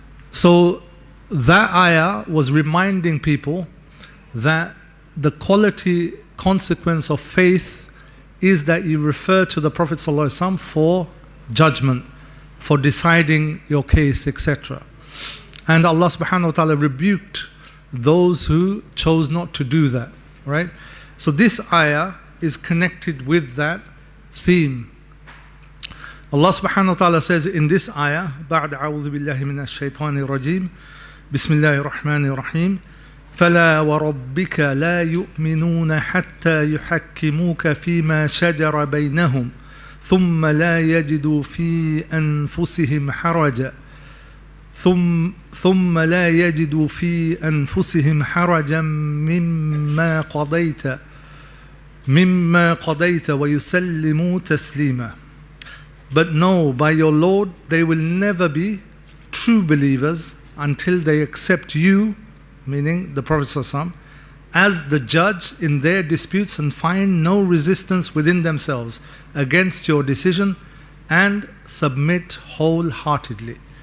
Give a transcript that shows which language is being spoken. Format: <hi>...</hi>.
<en>So that ayah was reminding people that the quality consequence of faith is that you refer to the Prophet ﷺ for judgment, for deciding your case, etc. And Allah subhanahu wa ta'ala rebuked those who chose not to do that, right? So this ayah is connected with that theme. Allah subhanahu wa ta'ala says in this ayah,</en> <ar>بعد أعوذ بالله من الشيطان الرجيم بسم الله الرحمن الرحيم فلا وربك لا يؤمنون حتى يحكموك فيما شجر بينهم ثم لا يجدوا في أنفسهم حرجا ثم لا يجدوا في أنفسهم حرجا مما قضيت ويسلموا تسليما.</ar> <en>But no, by your Lord, they will never be true believers until they accept you, meaning the Prophet ﷺ, as the judge in their disputes and find no resistance within themselves against your decision and submit wholeheartedly.</en>